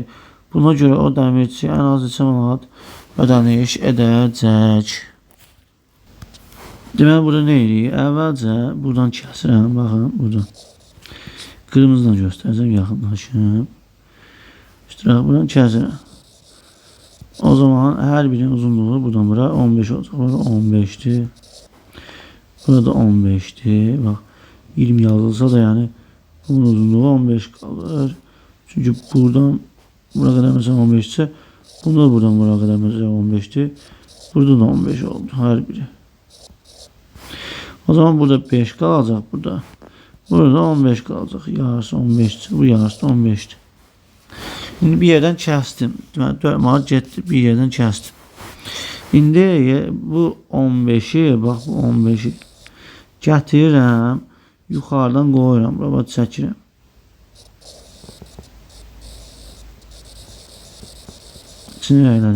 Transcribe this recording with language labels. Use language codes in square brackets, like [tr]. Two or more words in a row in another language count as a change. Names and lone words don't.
[az] Buna görə o dəmirçi ən az neçə manat ödəniş edəcək. Deməli burada nə edirik? Əvvəlcə buradan kəsirəm. Baxın buradan. Qırmızıdan göstərsəm yaxınlaşım. İştirak buradan kəsirəm. [tr] O zaman her birinin uzunluğu buradan buraya 15 olacak. Burada 15'ti. Burada 15'ti. Bak 20 yazılsa da yani bunun uzunluğu 15 kalır. Çünkü buradan buraya kadar mesela 15 ise bunda buradan buraya kadar mesela 15'ti. Burada da 15 oldu her biri. O zaman burada 5 kalacak burada. Burada 15 kalacak. Yarısı 15'ti. Bu yarısı 15'ti. Şimdi bir yerden kəsdim. [az] Deməli 4 manat getdi, [tr] bir yerden [az] kəsdim. İndi bu 15'i, bax bu 15'i gətirirəm, yuxarıdan qoyuram, bura çəkirəm. İçini elədim.